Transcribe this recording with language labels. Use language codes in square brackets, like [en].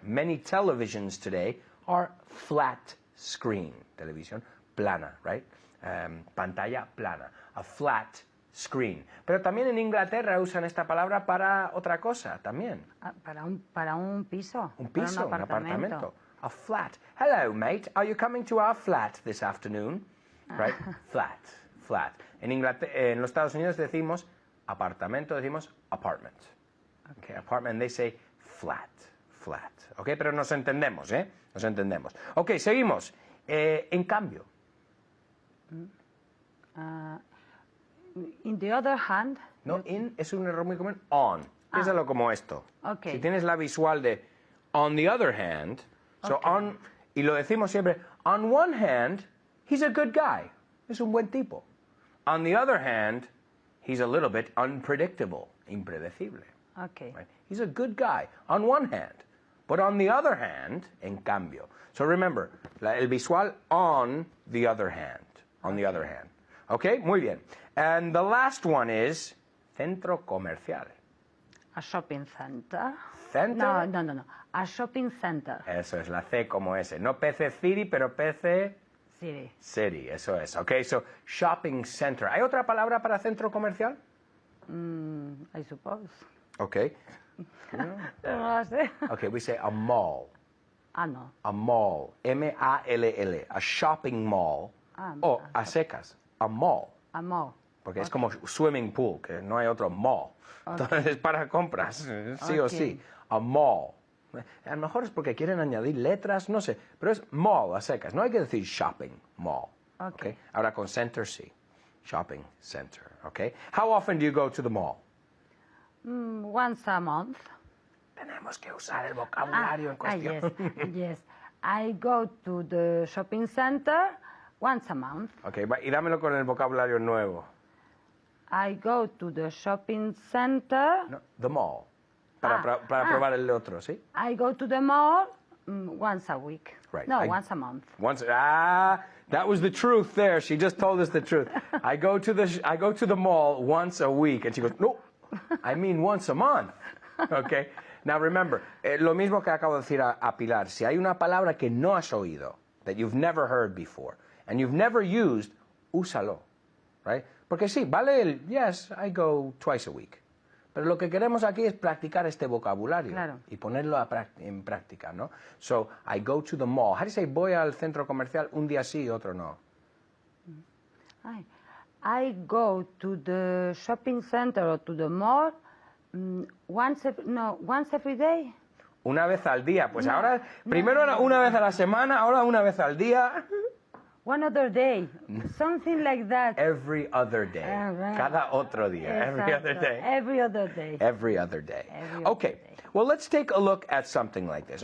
[en] Many televisions today are flat screen television, plana, right? [es] Pantalla plana, [en] a flat screen. [es] Pero también en Inglaterra usan esta palabra para otra cosa, también. Ah, para un piso. Un para piso, un apartamento. [en] A flat. Hello, mate. Are you coming to our flat this afternoon? Right? Flat, flat. [es] En los Estados Unidos decimos apartamento, decimos apartment. [en] Okay, apartment, they say flat. [es] Flat. ¿Ok? Pero nos entendemos, ¿eh? Nos entendemos. Ok, seguimos. En cambio. [en] In the other hand. [es] No, in es un error muy común. On. Piénsalo como esto. Ok. Si tienes la visual de [en] on the other hand, so on, [es] y lo decimos siempre, [en] on one hand, he's a good guy. [es] Es un buen tipo. [en] On the other hand, he's a little bit unpredictable. [es] Impredecible. Okay. [en] Right? He's a good guy, on one hand. But on the other hand, [es] en cambio. [en] So remember, el visual on the other hand. On the other hand. Okay, muy bien. And the last one is centro comercial. A shopping center. Center? No. A shopping center. [es] Eso es, la C como S. No PC City, pero PC [en] City. [es] City. Eso es. [en] Okay, so shopping center. [es] ¿Hay otra palabra para centro comercial? [en] I suppose. Okay. [es] No lo sé. [en] Okay, we say a mall. [es] Ah, no. [en] A mall. M-A-L-L. A shopping mall. [es] O a secas. [en] A mall. A mall. [es] Porque es como swimming pool, que no hay otro mall. Entonces es para compras, sí o sí. A mall. A lo mejor es porque quieren añadir letras, no sé. Pero es mall a secas. No hay que decir shopping mall. Okay. Ahora con center sí. shopping center. Okay. [en] How often do you go to the mall? Once a month. [es] Tenemos que usar el vocabulario en cuestión. [en] Yes, yes. I go to the shopping center once a month. [es] Okay, y dámelo con el vocabulario nuevo. [en] I go to the shopping center. No, the mall. [es] Para probar el otro, ¿sí? [en] I go to the mall once a week. Right. No, once a month. That was the truth there. She just told us the truth. I go to the mall once a week. And she goes, no, I mean once a month. Okay. Now remember, [es] lo mismo que acabo de decir a Pilar. Si hay una palabra que no has oído, [en] that you've never heard before, and you've never used, [es] úsalo. [en] Right? [es] Porque sí, vale el, [en] yes, I go twice a week. [es] Pero lo que queremos aquí es practicar este vocabulario. Claro. Y ponerlo en práctica, ¿no? [en] So, I go to the mall. How do you say [es] voy al centro comercial un día sí y otro no? [en] I go to the shopping center or to the mall once every day. [es] Una vez al día. Pues ahora, primero era una vez a la semana, ahora una vez al día. [en] One other day, something like that. Every other day. Right. [es] Cada otro día. [en] Every other day. Every other day. Every other day. Every Okay. other day. Well, let's take a look at something like this.